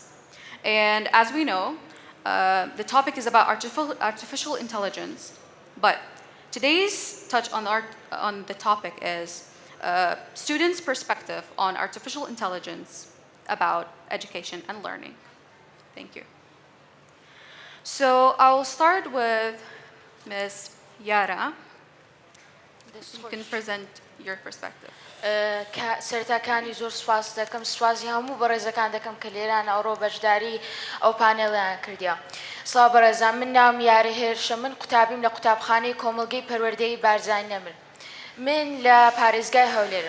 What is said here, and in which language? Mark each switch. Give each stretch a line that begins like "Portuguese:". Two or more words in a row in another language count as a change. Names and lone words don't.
English: And as we know, the topic is about artificial intelligence, but today's touch on the topic is students' perspective on artificial intelligence about education and learning. Thank you. So I will start with Ms. Yara. You can present your perspective.
Central Kurdish: سەرەتاکانی زۆر سواس دەکەم سوازی هەموو بەڕێزەکان دەکەم کە لێران ئەوڕۆ بەشداری ئەو پانێڵیان کردیا. سڵاو بەڕێزان، من ناوم یارە هێرشە، من قوتابیم لە قوتابخانەی کۆمەڵگەی پەروەردەی بارزانی نەمر. من لە پارێزگای هەولێرم.